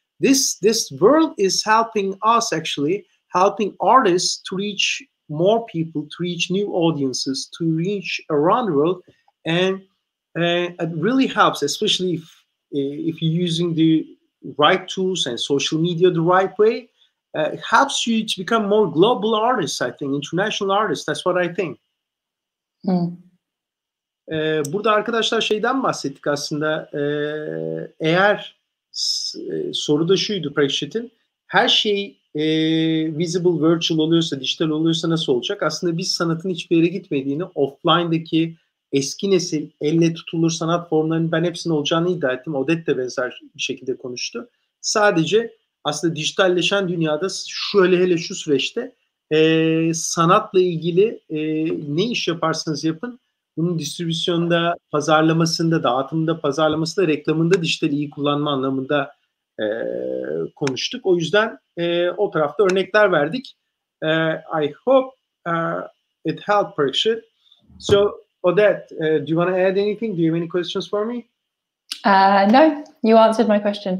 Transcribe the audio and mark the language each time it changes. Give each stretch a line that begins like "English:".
English: This world is helping us, actually, helping artists to reach more people, to reach new audiences, to reach around the world. And it really helps, especially if you're using the right tools and social media the right way. It helps you to become more global artists, I think, international artists. That's what I think.
Turkish: Burada arkadaşlar şeyden bahsettik aslında. Eğer soruda şuydu Prakshit'in, her şey
English: visible, virtual
Turkish: oluyorsa, dijital oluyorsa nasıl olacak? Aslında biz sanatın hiçbir yere gitmediğini, offline'daki eski nesil elle tutulur sanat formlarının ben hepsinin olacağını iddia ettim. Odette de benzer bir şekilde konuştu. Sadece aslında dijitalleşen dünyada hele şu süreçte sanatla ilgili ne iş yaparsanız yapın, bunun distribüsyonda, pazarlamasında, dağıtımında, pazarlamasında, reklamında dijitali iyi kullanma anlamında konuştuk. O yüzden o tarafta örnekler verdik.
English: I hope it helped Prakshit. So Odette, do you want to add anything? Do you have any questions for me? No, you answered my question.